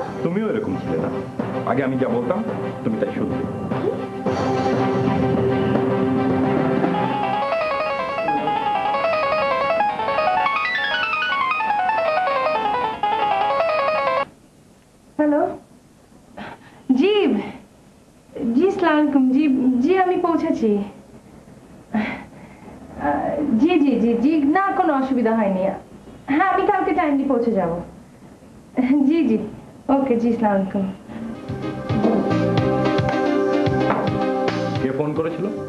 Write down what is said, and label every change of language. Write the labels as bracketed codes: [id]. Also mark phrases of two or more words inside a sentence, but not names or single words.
[bn] তুমিও এরকম ছিলে না, আগে আমি যা বলতাম তুমি তাই শুনতে। हेलो जी जी [ar] السلام عليكم [bn] जी जी আমি পৌঁছেছি জি জি জি জি না কোনো অসুবিধা হয়নি হ্যাঁ আমি কালকে টাইমলি পৌঁছে যাব জি জি ওকে জি [ar] السلام عليكم [bn] কে ফোন করেছিল